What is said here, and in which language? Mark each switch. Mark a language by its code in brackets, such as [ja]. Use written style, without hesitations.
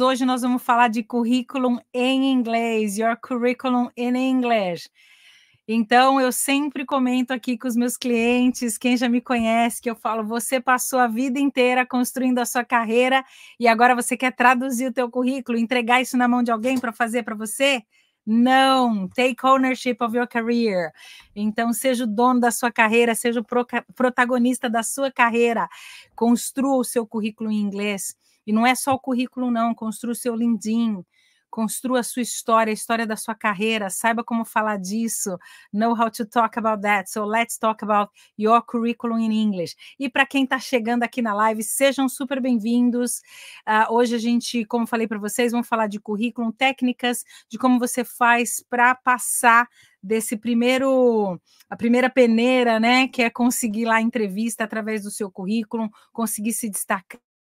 [pt] Hoje nós vamos falar de currículo em inglês. [en] Your curriculum in English. [pt] Então, eu sempre comento aqui com os meus clientes, quem já me conhece, que eu falo, você passou a vida inteira construindo a sua carreira e agora você quer traduzir o teu currículo, entregar isso na mão de alguém para fazer para você? Não, [en] take ownership of your career. [pt] Então, seja o dono da sua carreira, seja o protagonista da sua carreira. Construa o seu currículo em inglês. E não é só o currículo, não. Construa o seu LinkedIn. Construa a sua história, a história da sua carreira. Saiba como falar disso. [en] Know how to talk about that. So, let's talk about your curriculum in English. [pt] E para quem está chegando aqui na live, sejam super bem-vindos. Hoje a gente, como falei para vocês, vamos falar de currículo, técnicas, de como você faz para passar desse a primeira peneira, né, que é conseguir lá a entrevista através do seu currículo, conseguir se destacar.